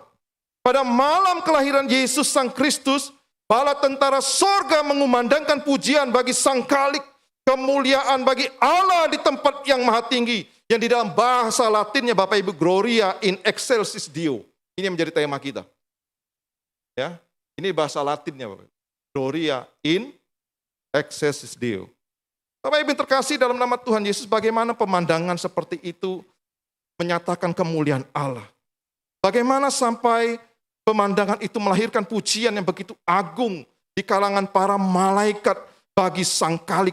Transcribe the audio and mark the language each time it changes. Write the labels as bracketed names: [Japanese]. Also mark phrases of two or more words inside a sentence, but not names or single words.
[Indonesian] Pada malam kelahiran Yesus Sang Kristus, bala tentara sorga mengumandangkan pujian bagi Sang Khalik, kemuliaan bagi Allah di tempat yang maha tinggi, yang di dalam bahasa Latinnya Bapak Ibu [Latin] Gloria in excelsis Deo. [Indonesian] Ini yang menjadi tema kita. Ya, ini bahasa Latinnya Bapak Ibu. [Latin] Gloria in excelsis Deo. [Indonesian] Bapak Ibu terkasih dalam nama Tuhan Yesus, bagaimana pemandangan seperti itu menyatakan kemuliaan Allah. Bagaimana sampai pemandangan itu melahirkan pujian yang begitu agung di kalangan para malaikat bagi Sang Khalik.